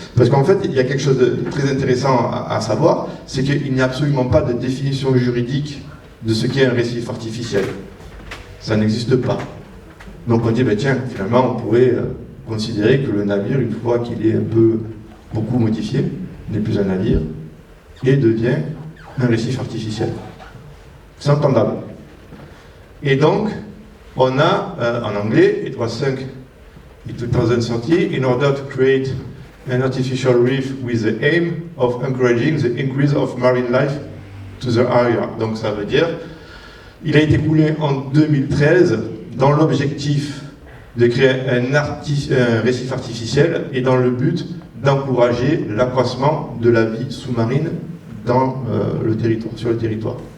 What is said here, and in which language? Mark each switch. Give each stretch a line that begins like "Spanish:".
French: Parce qu'en fait, il y a quelque chose de très intéressant à savoir, c'est qu'il n'y a absolument pas de définition juridique de ce qu'est un récif artificiel. Ça n'existe pas. Donc on dit, ben tiens, finalement, on pourrait considérer que le navire, une fois qu'il est beaucoup modifié, n'est plus un navire, et devient un récif artificiel. C'est entendable. Et donc, on a, en anglais,
English: it was sunk in 2030 in order to create an artificial reef with the aim of encouraging the increase of marine life to the area.
French: Donc ça veut dire, il a été coulé en 2013 dans l'objectif de créer un récif artificiel et dans le but d'encourager l'accroissement de la vie sous-marine dans sur le territoire.